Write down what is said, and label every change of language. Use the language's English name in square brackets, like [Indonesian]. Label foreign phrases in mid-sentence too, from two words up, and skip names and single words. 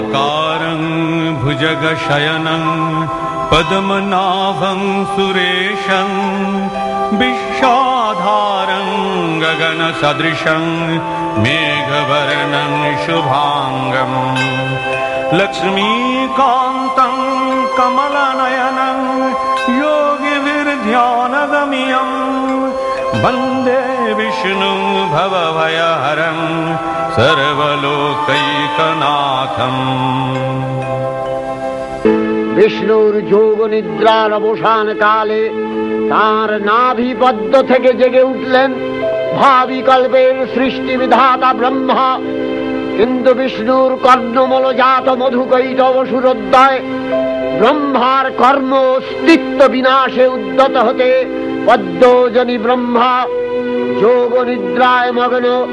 [Sanskrit] ভুজগ শয়নং পদ্মনাভং সুরেশং বিশ্বধারং গগন সদৃশং মেঘবর্ণং শুভাঙ্গম লক্ষ্মীকান্तं কমলনয়নং योगिभिर्ध्यानगम्यं वन्दे विष्णुं भवभयहरं सर्वलोकैकनाथम्। [Bangla] বিষ্ণুর যোগ নিদ্রার অবসান কালে তার নাভিপদ্ম থেকে জেগে উঠলেন ভাবি কল্পের সৃষ্টি বিধাতা ব্রহ্মা, কিন্তু বিষ্ণুর কর্ণমলজাত মধুকৈটব সুরোদ্দয় ব্রহ্মার কর্ম অস্তিত্ব বিনাশে উদ্যত হতে পদ্মজনী ব্রহ্মা যোগ নিদ্রায় মগ্ন